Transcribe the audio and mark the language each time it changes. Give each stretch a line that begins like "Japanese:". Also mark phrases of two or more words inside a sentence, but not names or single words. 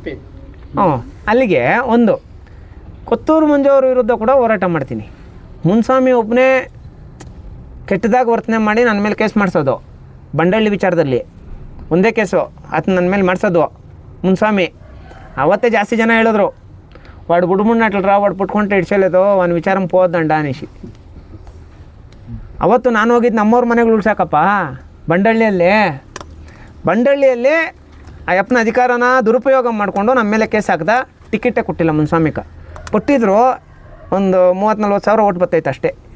Kannada: ಹ್ಞೂ, ಅಲ್ಲಿಗೆ ಒಂದು ಕೊತ್ತೂರು ಮಂಜು ಅವ್ರ ವಿರುದ್ಧ ಕೂಡ ಹೋರಾಟ ಮಾಡ್ತೀನಿ. ಮುನ್ಸ್ವಾಮಿ ಒಬ್ಬನೇ ಕೆಟ್ಟದಾಗ ವರ್ತನೆ ಮಾಡಿ ನನ್ನ ಮೇಲೆ ಕೇಸ್ ಮಾಡಿಸೋದು, ಬಂಡಳ್ಳಿ ವಿಚಾರದಲ್ಲಿ ಒಂದೇ ಕೇಸು ಆತ ನನ್ನ ಮೇಲೆ ಮಾಡಿಸೋದು ಮುನ್ಸ್ವಾಮಿ. ಅವತ್ತೇ ಜಾಸ್ತಿ ಜನ ಹೇಳಿದ್ರು,
Telugu: వాడు బుడుమున్నట్లరా, వాడు పుట్టుకుంటే ఇడ్చలేదు వాని విచారం పోవద్దండ అనేసి.
Kannada: ಅವತ್ತು ನಾನು ಹೋಗಿದ್ದು ನಮ್ಮವ್ರ ಮನೆಗಳು ಉಳ್ಸಾಕಪ್ಪ ಬಂಡಳ್ಳಿಯಲ್ಲಿ ಆ ಯಪ್ಪನ ಅಧಿಕಾರನ ದುರುಪಯೋಗ ಮಾಡಿಕೊಂಡು ನಮ್ಮ ಮೇಲೆ ಕೇಸ್ ಹಾಕ್ದ. ಟಿಕೆಟೇ ಕೊಟ್ಟಿಲ್ಲ ಮುನ್ಸ್ವಾಮಿಕ. ಕೊಟ್ಟಿದ್ರು ಒಂದು 30-40 ಸಾವಿರ ಓಟ್ ಬರ್ತೈತೆ ಅಷ್ಟೇ.